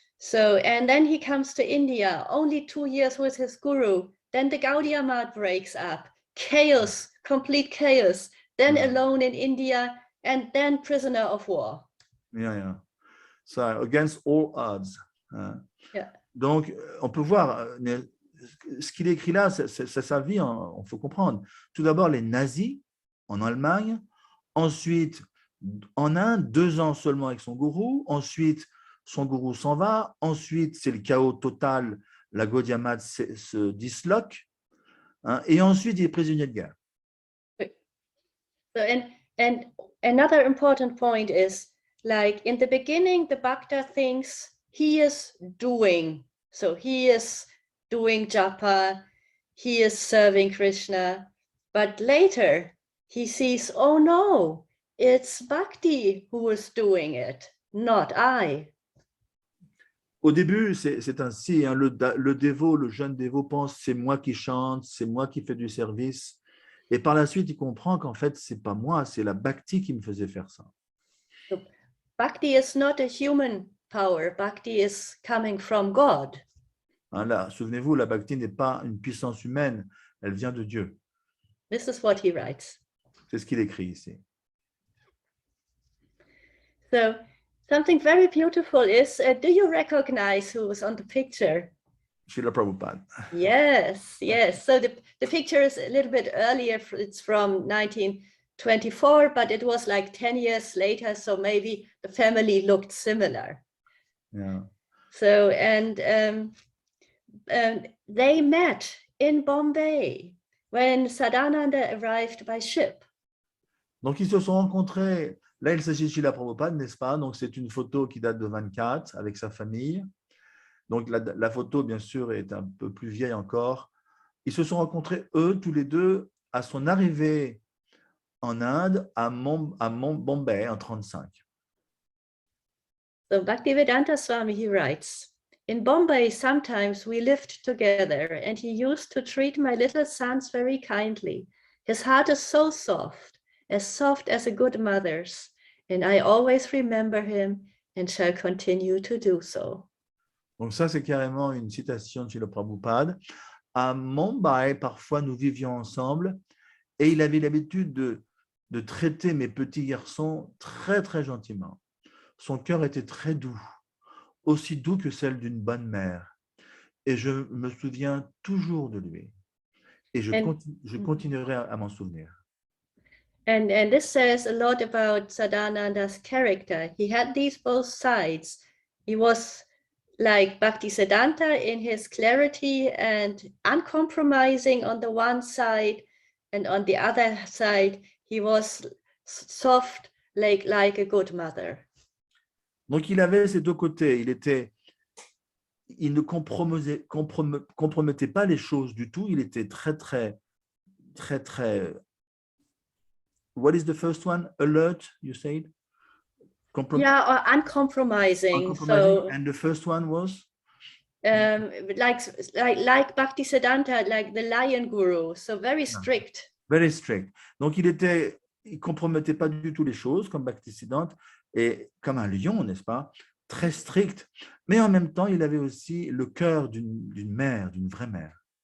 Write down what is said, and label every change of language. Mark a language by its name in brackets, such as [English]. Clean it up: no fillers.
[English] So, and then he comes to India, only 2 years with his guru. Then the Gaudiya Math breaks up. Chaos, complete chaos. Then alone in India, and then prisoner of war. Yeah. So, against all odds. Yeah. [French] Donc, on peut voir, ce qu'il écrit là, c'est sa vie, il faut comprendre. Tout d'abord, les nazis en Allemagne, ensuite en Inde, 2 ans seulement avec son gourou, ensuite son gourou s'en va, ensuite c'est le chaos total, la Gaudiya Math se disloque, hein, et ensuite il est prisonnier de guerre. [English] So, and another important point is, like in the beginning, the Bhakta thinks he is doing. So he is doing japa, he is serving Krishna, but later he sees, oh no, it's Bhakti who is doing it, not I. [French] Au début, c'est ainsi, hein, le dévot, le jeune dévot pense, c'est moi qui chante, c'est moi qui fais du service. Et par la suite, il comprend qu'en fait, c'est pas moi, c'est la Bhakti qui me faisait faire ça. [English] So, Bhakti is not a human power. Bhakti is coming from God. [French] Hein, là, souvenez-vous, la Bhakti n'est pas une puissance humaine, elle vient de Dieu. [English] This is what he writes. [French] C'est ce qu'il écrit ici. [English] So, something very beautiful is, do you recognize who was on the picture? Srila Prabhupada. Yes. So the picture is a little bit earlier. It's from 1924, but it was like 10 years later. So maybe the family looked similar. Yeah. So, and they met in Bombay when Sadananda arrived by ship. [French] Donc, ils se sont rencontrés. Là, il s'agit de Srila Prabhupada, n'est-ce pas? Donc, c'est une photo qui date de 24 avec sa famille. Donc, la photo, bien sûr, est un peu plus vieille encore. Ils se sont rencontrés, eux, tous les deux, à son arrivée en Inde, à Bombay, en 35. [English] So, Bhaktivedanta Swami, he writes, in Bombay, sometimes we lived together, and he used to treat my little sons very kindly. His heart is so soft as a good mother's, and I always remember him and shall continue to do so. [French] Donc ça, c'est carrément une citation de Srila Prabhupada. À Mumbai, parfois, nous vivions ensemble et il avait l'habitude de traiter mes petits garçons très, très gentiment. Son cœur était très doux, aussi doux que celle d'une bonne mère. Et je me souviens toujours de lui. Et je continuerai à m'en souvenir. [English] And this says a lot about Sadananda's character. He had these both sides. He was like Bhaktisiddhanta in his clarity and uncompromising on the one side, and on the other side, he was soft like a good mother. [French] Donc, il avait ces deux côtés. Il ne compromettait pas les choses du tout. Il était très, très, très, très... [English] What is the first one? Alert, you said? Yeah, or uncompromising. Uncompromising. So, and the first one was? like Bhaktisiddhanta, like the lion guru, so very strict. Very strict. [French] Donc, il ne compromettait pas du tout les choses comme Bhaktisiddhanta et comme un lion, n'est-ce pas? Très strict. Mais en même temps, il avait aussi le cœur d'une mère, d'une vraie mère.